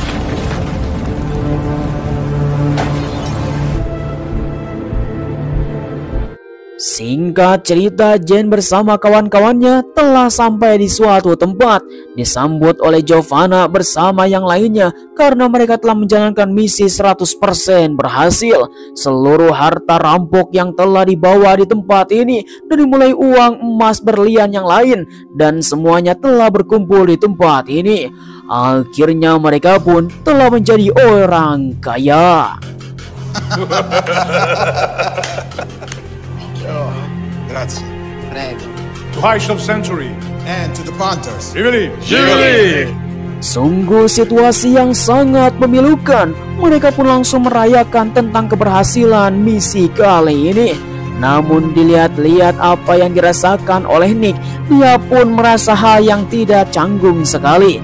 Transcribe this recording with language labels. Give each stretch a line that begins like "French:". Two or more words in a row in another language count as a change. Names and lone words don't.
Indonesian: Singkat cerita, Jean bersama kawan-kawannya telah sampai di suatu tempat, disambut oleh Giovanna bersama yang lainnya karena mereka telah menjalankan misi 100% berhasil. Seluruh harta rampok yang telah dibawa di tempat ini, dari mulai uang, emas, berlian yang lain, dan semuanya telah berkumpul di tempat ini. Akhirnya mereka pun telah menjadi orang kaya.
Italian: Grazie. Prego.
English: To Heist of Century. And to the Panthers. Jubilee.
Indonesian: Sungguh situasi yang sangat memilukan. Mereka pun langsung merayakan tentang keberhasilan misi kali ini. Namun dilihat-lihat apa yang dirasakan oleh Nick, dia pun merasa hal yang tidak canggung sekali.